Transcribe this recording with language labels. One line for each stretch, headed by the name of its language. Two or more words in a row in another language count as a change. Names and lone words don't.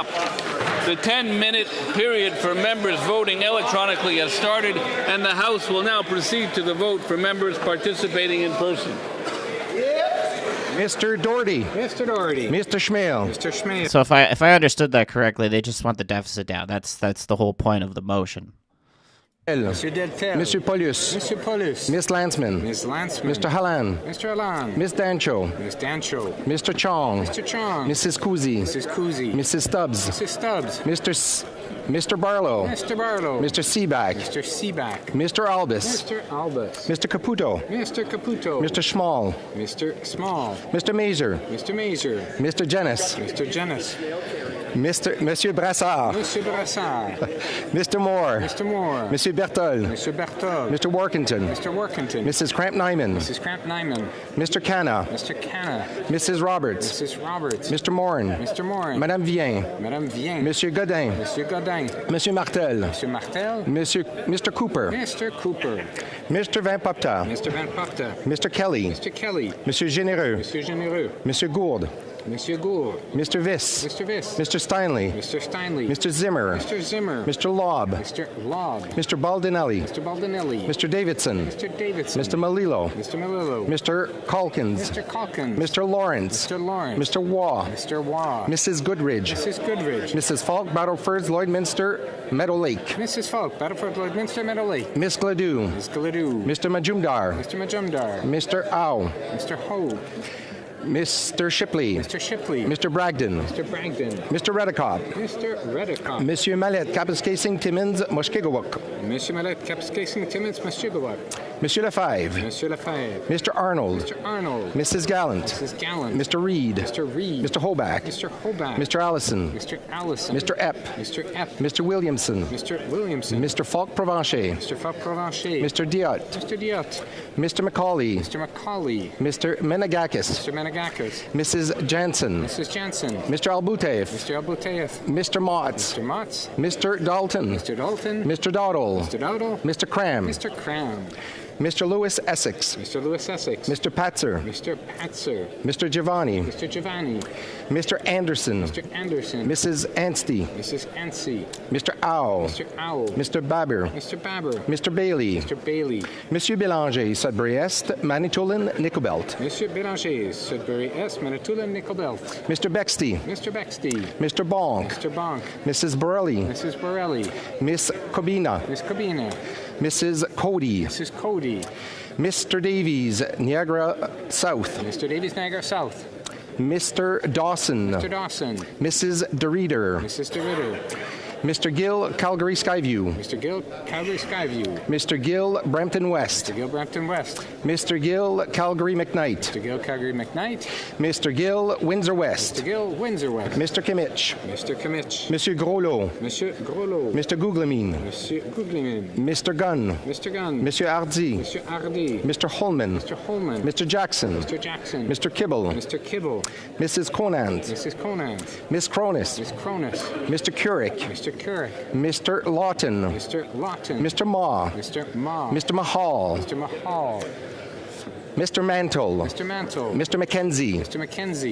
English: The 10-minute period for members voting electronically has started, and the House will now proceed to the vote for members participating in person. Mr. Doherty. Mr. Doherty. Mr. Schmale. Mr. Schmale. So if I understood that correctly, they just want the deficit down. That's the whole point of the motion. Monsieur Deltel. Monsieur Poilievre. Monsieur Poilievre. Miss Landsman. Miss Landsman. Mr. Halland. Mr. Halland. Miss Dancho. Miss Dancho. Mr. Chong. Mr. Chong. Mrs. Kuzi. Mrs. Kuzi. Mrs. Stubbs. Mrs. Stubbs. Mr. Barlow. Mr. Barlow. Mr. Seaback. Mr. Seaback. Mr. Albus. Mr. Albus. Mr. Caputo. Mr. Caputo. Mr. Schmall. Mr. Small. Mr. Mazer. Mr. Mazer. Mr. Jennis. Mr. Jennis. Monsieur Brassard. Monsieur Brassard. Mr. Moore. Mr. Moore. Monsieur Bertol. Monsieur Bertol. Mr. Workington. Mr. Workington. Mrs. Cramp-Nyman. Mrs. Cramp-Nyman. Mr. Canna. Mr. Canna. Mrs. Roberts. Mrs. Roberts. Mr. Morin. Mr. Morin. Madame Vien. Madame Vien. Monsieur Godin. Monsieur Godin. Monsieur Martel. Monsieur Martel. Mr. Cooper. Mr. Cooper. Mr. Van Popta. Mr. Van Popta. Mr. Kelly. Mr. Kelly. Monsieur Généreux. Monsieur Généreux. Monsieur Gourde. Monsieur Gould. Mr. Viss. Mr. Viss. Mr. Steinley. Mr. Steinley. Mr. Zimmer. Mr. Zimmer. Mr. Lobb. Mr. Lobb. Mr. Baldinelli. Mr. Baldinelli. Mr. Davidson. Mr. Davidson. Mr. Malillo. Mr. Malillo. Mr. Calkins. Mr. Calkins. Mr. Lawrence. Mr. Lawrence. Mr. Waugh. Mr. Waugh. Mrs. Goodridge. Mrs. Goodridge. Mrs. Falk, Battleford, Lloydminster, Meadow Lake. Mrs. Falk, Battleford, Lloydminster, Meadow Lake. Miss Gladue. Miss Gladue. Mr. Majumdar. Mr. Majumdar. Mr. Au. Mr. Ho. Mr. Shipley. Mr. Shipley. Mr. Bragdon. Mr. Bragdon. Mr. Redekop. Mr. Redekop. Monsieur Mallet, Kapuskasing, Timmins, Mushkegowuk. Monsieur Mallet, Kapuskasing, Timmins, Mushkegowuk. Monsieur Lefebvre. Monsieur Lefebvre. Mr. Arnold. Mr. Arnold. Mrs. Gallant. Mrs. Gallant. Mr. Reed. Mr. Reed. Mr. Hoback. Mr. Hoback. Mr. Allison. Mr. Allison. Mr. Epp. Mr. Epp. Mr. Williamson. Mr. Williamson. Mr. Falk Provencher. Mr. Falk Provencher. Mr. Diot. Mr. Diot. Mr. Macaulay. Mr. Macaulay. Mr. Menegakis. Mr. Menegakis. Mrs. Jansen. Mrs. Jansen. Mr. Albutev. Mr. Albutev. Mr. Motts. Mr. Motts. Mr. Dalton. Mr. Dalton. Mr. Dowdle. Mr. Dowdle. Mr. Cram. Mr. Cram. Mr. Lewis Essex. Mr. Lewis Essex. Mr. Patzer. Mr. Patzer. Mr. Giovanni. Mr. Giovanni. Mr. Anderson. Mr. Anderson. Mrs. Anstey. Mrs. Anstey. Mr. Owl. Mr. Owl. Mr. Babber. Mr. Babber. Mr. Bailey. Mr. Bailey. Monsieur Bélanger, Sudbury Est, Manitoulin, Nickelbelt. Monsieur Bélanger, Sudbury Est, Manitoulin, Nickelbelt. Mr. Bexty. Mr. Bexty. Mr. Bonk. Mr. Bonk. Mrs. Borelli. Mrs. Borelli. Miss Cobina. Miss Cobina. Mrs. Cody. Mrs. Cody. Mr. Davies, Niagara South. Mr. Davies, Niagara South. Mr. Dawson. Mr. Dawson. Mrs. DeReeder. Mrs. DeReeder. Mr. Gill, Calgary Skyview. Mr. Gill, Calgary Skyview. Mr. Gill, Brampton West. Mr. Gill, Brampton West. Mr. Gill, Calgary McKnight. Mr. Gill, Calgary McKnight. Mr. Gill, Windsor West. Mr. Gill, Windsor West. Mr. Kimmich. Mr. Kimmich. Monsieur Groslo. Monsieur Groslo. Mr. Googlemin. Monsieur Googlemin. Mr. Gunn. Mr. Gunn. Monsieur Hardy. Monsieur Hardy. Mr. Holman. Mr. Holman. Mr. Jackson. Mr. Jackson. Mr. Kibble. Mr. Kibble. Mrs. Conant. Mrs. Conant. Miss Cronus. Miss Cronus. Mr. Curick. Mr. Curick. Mr. Lawton. Mr. Lawton. Mr. Ma. Mr. Ma. Mr. Mahal. Mr. Mahal. Mr. Mantle. Mr. Mantle. Mr. McKenzie. Mr. McKenzie.